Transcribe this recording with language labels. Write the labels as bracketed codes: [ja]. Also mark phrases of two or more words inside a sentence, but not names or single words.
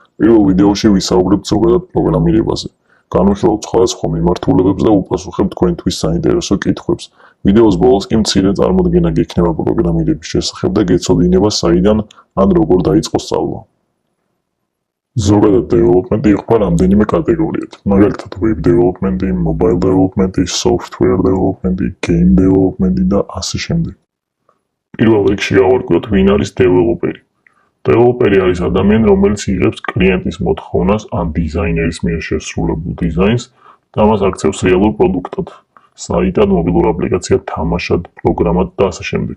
[ka] პირველ ვიდეოში ვისაუბრებთ ზოგადად პროგრამირებაზე. განვიხილავთ სხვადასხვა მიმართულებებს და უპასუხებთ თქვენთვის საინტერესო კითხვებს. ვიდეოს ბოლოს კი მცირე წარმოდგენა გექნება პროგრამირების შესახებ და გეცოდინება საიდან ან როგორ დაიწყო სწავლა. ზოგადად დეველოპმენტი იყოფა რამდენიმე კატეგორიად, მაგალითად [en] web development, mobile development, software development, game development [ka] და ასე შემდეგ. პირველ რიგში გავარკვიოთ ვინ არის დეველოპერი. დეველოპერი არის ადამიანი, რომელიც იღებს კლიენტის მოთხოვნას ან დიზაინერის მიერ შესრულებულ დიზაინს და ამას აქცევს რეალურ პროდუქტად, საიტად, მობილურ აპლიკაციად, თამაშად, პროგრამად და ასე შემდეგ.